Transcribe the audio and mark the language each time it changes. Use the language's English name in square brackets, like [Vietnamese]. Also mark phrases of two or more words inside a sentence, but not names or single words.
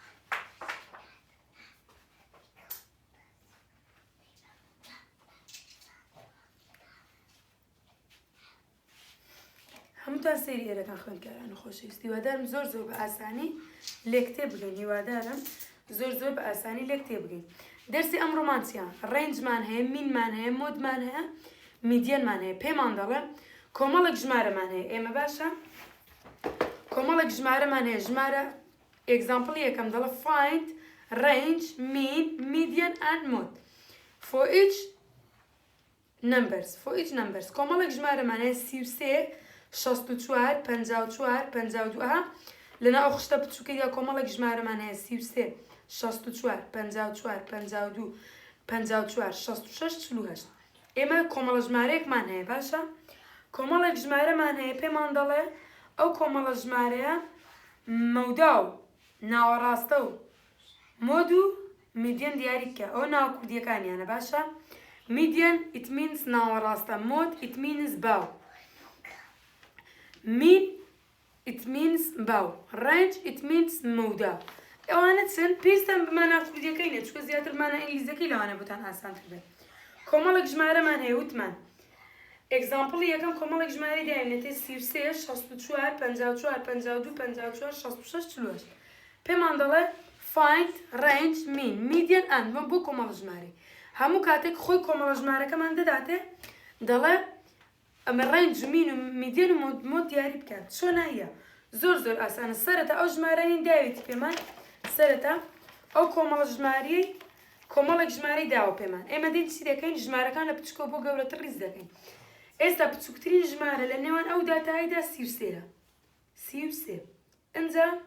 [Central Kurdish] هەمووتان سەیری ئێرەکان خوێندکارانی خۆشەویست هیوادارم زۆر بە ئاسانی لێ کتێب بگەین هیوادارم زۆر بە ئاسانی لێ کتێب بگەین دەرسی ئەمڕۆمان چییە ڕێنجمان هەیە مینمان هەیە مۆدمان هەیە میدیانمان هەیە پێمان دەڵێ کۆمەڵێک ژمارەمان هەیە ئێمە باشە کۆمەڵێک ژمارەمان هەیە ژمارە ئێگزامپڵ یەکەم دەڵێ [English] find range mean median and mode for each [Central Kurdish] numbers کۆمەڵێک ژمارەمان هەیە 33 64 54 52 لەنا ئەو خشتە بچووکەیدا کۆمەڵێک ژمارەمان هەیە 33 64 54 52 54 66 48 ئێمە کۆمەڵە ژمارەیەکمان هەیە باشە کۆمەڵێک ژمارەمان هەیە پێمان دەڵێ ئەو کۆمەڵە ژمارەیە مەودا و ناوەڕاستە و مۆد و میدیان دیاری بکە ئەو ناوکوردیەکانیانە باشە میدیان [English] it means [Central Kurdish] ناوەڕاستە مۆد [English] it means [Central Kurdish] باو [English] mean it means [Central Kurdish] باو [English] range it means [Central Kurdish] مەودا ئەوانە چەند پێویستان بمانە کوردیەکەینە چکە زیاتر مانە ئینگلیزەکەی لەوانە بۆتان ئاسانتر بێت کۆمەڵێک ژمارەمان هەیە وتمان ئێگزامپڵی یەکەم کۆمەڵێک ژمارەی داینێتێ 33 64 54 52 54 66 48 پێمان دەڵێ [English] find range mean median and [Central Kurdish] بۆ کۆمەڵە ژمارەی هەموو کاتێک خۆی کۆمەڵە ژمارەکەمان دەداتێ دەڵێ ئەمە ڕێنج مین و میدیان و مۆد دیاری بکات چۆن هەیە زۆر ئاسانە سەرەتا ئەو ژمارەی داوێتی پێمان سەرەتا ئەو کۆمەڵە ژمارەی کۆمەڵێک ژمارەی داوە پێمان ئێمە دێن چی دەکەین ژمارەکان لە بچکۆ بۆ گەورەتر ڕیز دەکەین ئێستا بچووکترین ژمارە لە نێوان ئەو داتاییدا 33 33 ئەنجا